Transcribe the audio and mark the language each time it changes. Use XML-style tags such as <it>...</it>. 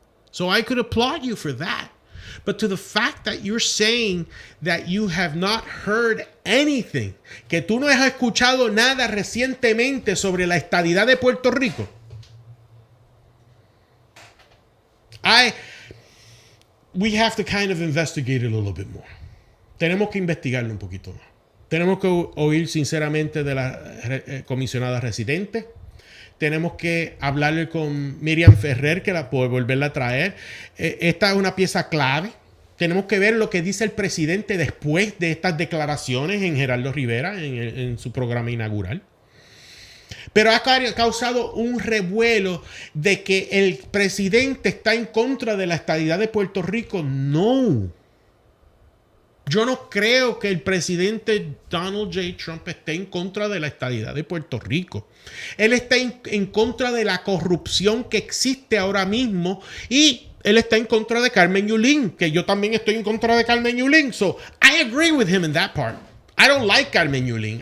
<en>So I could applaud you for that. But to the fact that you're saying that you have not heard anything,</en> <es>que tú no has escuchado nada recientemente sobre la estadidad de Puerto Rico,</es> <en>we have to kind of investigate it a little bit more.</en> <es>Tenemos que investigarlo un poquito más. Tenemos que oír sinceramente de la comisionada residente. Tenemos que hablarle con Miriam Ferrer, que la puede volverla a traer. Esta es una pieza clave. Tenemos que ver lo que dice el presidente después de estas declaraciones en Geraldo Rivera, en su programa inaugural. Pero ha causado un revuelo de que el presidente está en contra de la estadidad de Puerto Rico. No. Yo no creo que el presidente Donald J. Trump esté en contra de la estadidad de Puerto Rico. Él está en contra de la corrupción que existe ahora mismo, y él está en contra de Carmen Yulín, que yo también estoy en contra de Carmen Yulín.</es> <en>So I agree with him in that part. I don't like Carmen Yulín.</en>